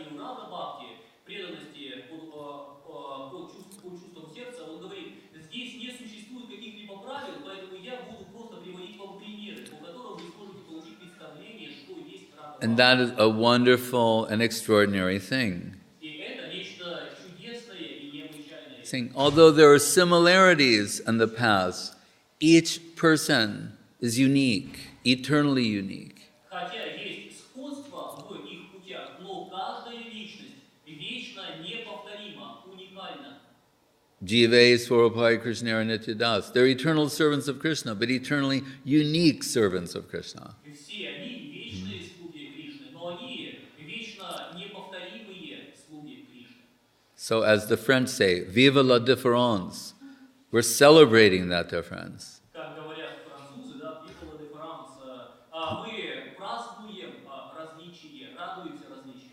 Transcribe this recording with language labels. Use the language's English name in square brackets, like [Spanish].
[Russian] арта бхакти, преданности по чувствам сердца, он говорит, здесь не существует каких-либо правил, поэтому я буду просто приводить вам примеры, по которым вы сможете получить представление, что есть рата бхакти. [English] And that is a wonderful and extraordinary thing. [Russian] И это нечто чудесное и необычайное. [English] Saying, although there are similarities in the past, each person is unique, eternally unique. [Russian] Хотя есть сходство в их путях, но каждая личность вечно неповторима, уникальна. [Bangla] Jive Swarupai Krishnara Nityadas. [English] They're eternal servants of Krishna, but eternally unique servants of Krishna. [Russian] И все они вечные слуги Кришны, но они вечно неповторимые слуги Кришны. [English] So as the French say, [French] vive la différence. [English] We're celebrating that difference. [Russian] Как говорят французы, да, [French] vive la différence. [Russian] Мы празднуем различие, радуемся различию.